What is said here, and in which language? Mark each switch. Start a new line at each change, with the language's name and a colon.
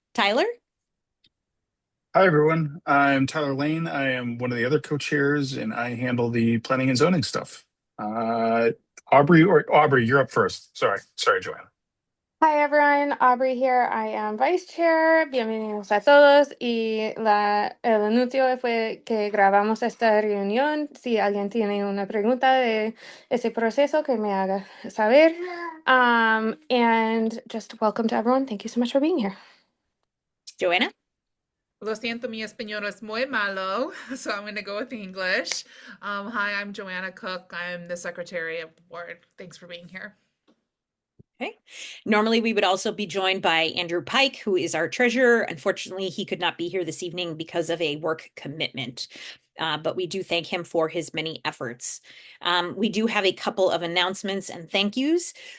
English: Tyler? Hi, everyone. I'm Tyler Lane. I am one of the other co-chairs, and I handle the planning and zoning stuff. Aubrey, you're up first. Sorry, Joanna. Hi everyone, Aubrey here. I am Vice Chair.
Spanish: Bienvenidos a todos. El anuncio fue que grabamos esta reunión. Si alguien tiene una pregunta de ese proceso, que me haga saber.
English: And just welcome to everyone. Thank you so much for being here. Joanna?
Spanish: Lo siento, mi español es muy malo,
English: so I'm going to go with English. Hi, I'm Joanna Cook. I'm the Secretary of the Board. Thanks for being here. Okay. Normally, we would also be joined by Andrew Pike, who is our treasurer. Unfortunately, he could not be here this evening because of a work commitment. But we do thank him for his many efforts. We do have a couple of announcements and thank yous.